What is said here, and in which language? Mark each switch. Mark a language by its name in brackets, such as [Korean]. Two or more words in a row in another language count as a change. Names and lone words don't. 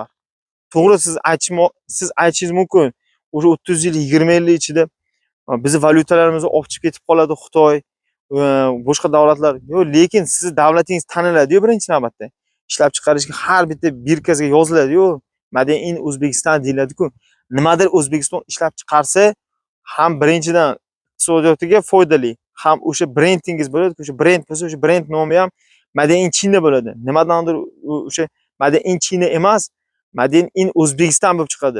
[Uzbek] To'g'ri, siz aytishingiz mumkin. O'sha 30 yil 20 yil ichida bizni valyutalarimizni olib chiqib ketib qoladi Xitoy, boshqa davlatlar. Yo'q, lekin sizni davlatingiz taniladi-yu birinchi navbatda. Ishlab chiqarishga har bitta birkasiga yoziladi-yu. [English] Made in [Uzbek] O'zbekiston deyiladi-ku. Nimadir O'zbekiston ishlab chiqarsa, ham birinchidan iqtisodiyotiga foydali, ham o'sha brendingiz bo'ladi, o'sha brend bo'lsa, o'sha brend nomi ham [English] Made in China [Uzbek] bo'ladi. Nimadandir o'sha [English] Made in China [Uzbek] emas, [English] Made in [Uzbek] O'zbekiston bo'lib chiqadi.